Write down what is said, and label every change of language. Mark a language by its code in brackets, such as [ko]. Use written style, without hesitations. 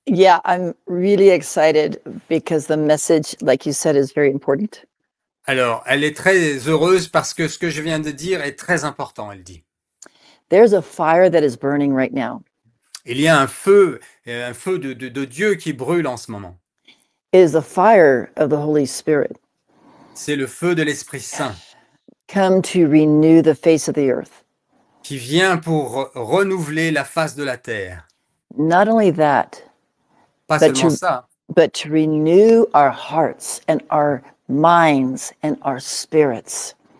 [en] Yeah, I'm really excited because the message, like you said, is very important. [fr] Alors, elle est très heureuse parce que ce que je viens de dire est très important, elle dit. [en] There's a fire that is burning right now. [fr] Il y a un feu de Dieu qui brûle en ce moment. [en] It is the fire of the Holy Spirit. [fr] C'est le feu de l'Esprit Saint. [en] Come to renew the face of the earth. [fr] Qui vient pour renouveler la face de la terre. [en] Not only that, [fr] Pas seulement ça, [en] but to renew our hearts and our minds and our spirits.